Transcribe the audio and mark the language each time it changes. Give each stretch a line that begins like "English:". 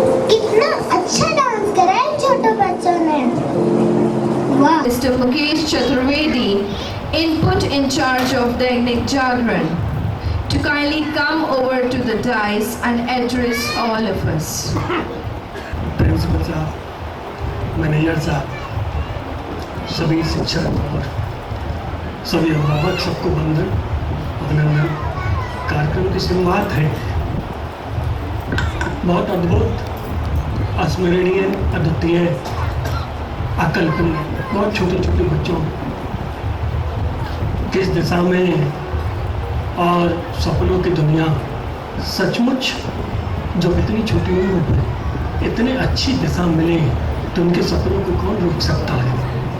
Hindi: कितना अच्छा डांस करा है छोटे बच्चों ने। वाह।
English: Mr. Mukesh Chaturvedi, input in charge of Dainik Jagran, to kindly come over to the dais and address all of us.
Hindi: Principal साहब, मैनेजर साहब, सभी शिक्षक और सभी अभिभावक, सबको वंदन अभिनंदन। कार्यक्रम की शुरुआत है बहुत अद्भुत, अस्मरणीय, अद्वितीय, अकल्पनीय, बहुत छोटे छोटे बच्चों किस दिशा में और सपनों की दुनिया, सचमुच जो इतनी छोटी उम्र में इतनी अच्छी दिशा मिले तो उनके सपनों को कौन रोक सकता है।